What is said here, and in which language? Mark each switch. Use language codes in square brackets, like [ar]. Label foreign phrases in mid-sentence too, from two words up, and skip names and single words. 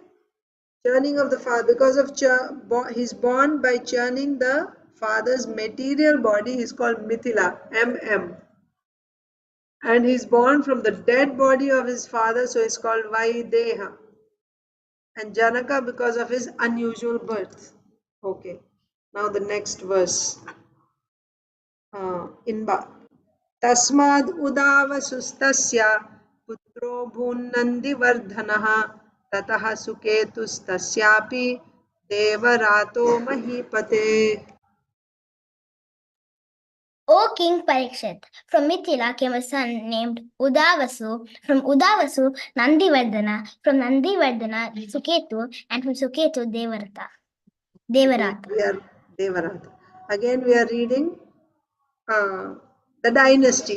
[en] Churning of the father, because of he's born by churning the father's material body, he's called Mithila, MM. And he's born from the dead body of his father, so he's called Vaideha. And Janaka because of his unusual birth. Okay. Now the next verse. Inba. [sa] Tasmad udavasustasya putro bhunnandi vardhanaha tataha suketustasyapi devarato mahipate. [en] O King Parikshit, from Mithila came a son named Udavasu. From Udavasu, Nandivardhana. From Nandivardhana, Suketu. And from Suketu, Devarata. Devarata. Again we are reading the dynasty.